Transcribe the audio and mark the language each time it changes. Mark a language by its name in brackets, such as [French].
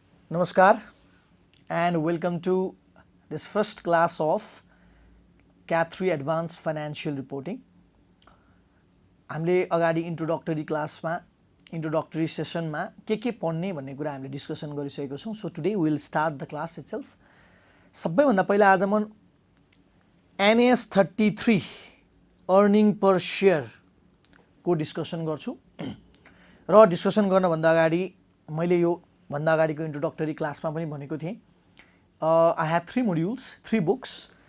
[English] Namaskar and welcome to this first class of CAT 3 Advanced Financial Reporting. [Nepali] हामीले अगाडि introductory क्लासमा introductory सेसनमा के पढ्ने भन्ने कुरा हामीले डिस्कसन गरिसकेको छौं. [English] So today we will start the class itself. [Nepali] सबैभन्दा पहिला आज म NAS 33 अर्निङ पर शेयर को डिस्कसन गर्छु र डिस्कसन गर्नभन्दा अगाडि मैले यो भन्दा अगाडिको इन्ट्रोडक्टरी क्लासमा पनि भनेको थिएँ [English] I have 3 modules 3 books.